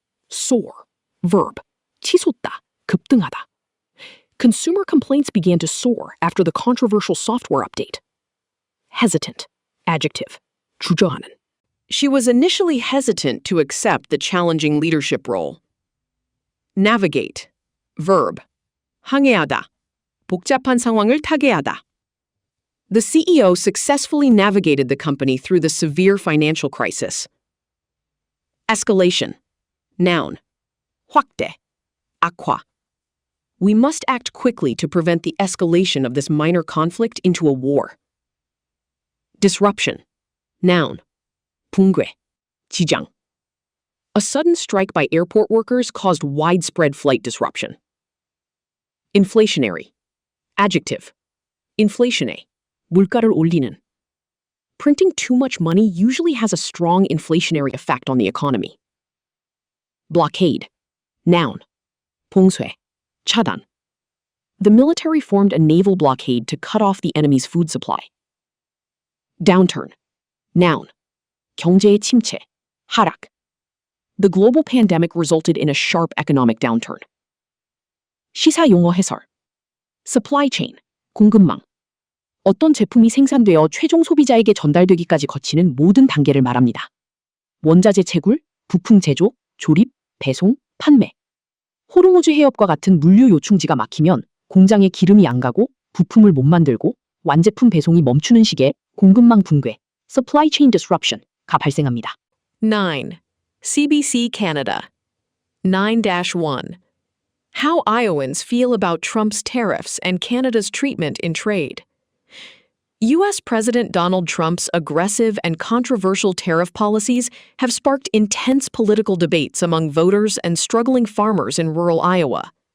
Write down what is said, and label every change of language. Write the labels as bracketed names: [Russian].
[English] Soar. Verb. [Korean] 치솟다, 급등하다. [English] Consumer complaints began to soar after the controversial software update. Hesitant. Adjective. [Korean] 주저하는. [English] She was initially hesitant to accept the challenging leadership role. Navigate. Verb. [Korean] 항해하다. 복잡한 상황을 타개하다. [English] The CEO successfully navigated the company through the severe financial crisis. Escalation. Noun. [Korean] 확대. 악화. [English] We must act quickly to prevent the escalation of this minor conflict into a war. Disruption. Noun. [Korean] 붕괴. 지장. [English] A sudden strike by airport workers caused widespread flight disruption. Inflationary. Adjective. [Korean] inflation에, 물가를 올리는. [English] Printing too much money usually has a strong inflationary effect on the economy. Blockade. Noun. [Korean] 봉쇄, 차단. [English] The military formed a naval blockade to cut off the enemy's food supply. Downturn. Noun. [Korean] 경제의 침체, 하락. [English] The global pandemic resulted in a sharp economic downturn. [Korean] 시사 용어 해설. [English] Supply chain, [Korean] 공급망. 어떤 제품이 생산되어 최종 소비자에게 전달되기까지 거치는 모든 단계를 말합니다. 원자재 채굴, 부품 제조, 조립, 배송, 판매. 호르무즈 해협과 같은 물류 요충지가 막히면 공장에 기름이 안 가고 부품을 못 만들고 완제품 배송이 멈추는 시기에 공급망 붕괴, [English] supply chain disruption [Korean] 가 발생합니다. [English] 9. CBC Canada. 9-1. How Iowans feel about Trump's tariffs and Canada's treatment in trade. U.S. President Donald Trump's aggressive and controversial tariff policies have sparked intense political debates among voters and struggling farmers in rural Iowa.